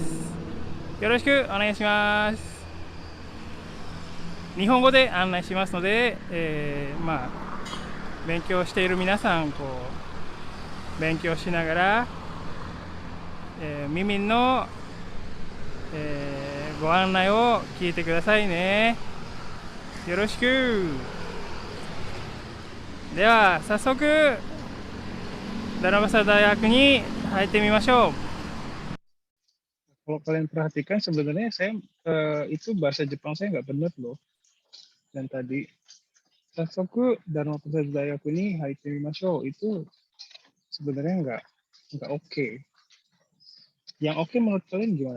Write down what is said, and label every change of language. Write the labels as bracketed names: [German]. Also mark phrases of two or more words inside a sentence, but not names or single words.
[Japanese] よろしくお願いします。日本語で案内しますので、勉強している皆さん勉強しながら、耳の、ご案内を聞いてくださいね。よろしく。では早速ダルマプラサダ大学に入ってみましょう。 [Indonesian] Kalau kalian perhatikan sebenarnya saya itu bahasa Jepang saya nggak benar loh. Dan tadi [Japanese] 早速Dharma Prasada大学に入ってみましょう [Indonesian] itu sebenarnya nggak oke. Yang oke menurut kalian gimana?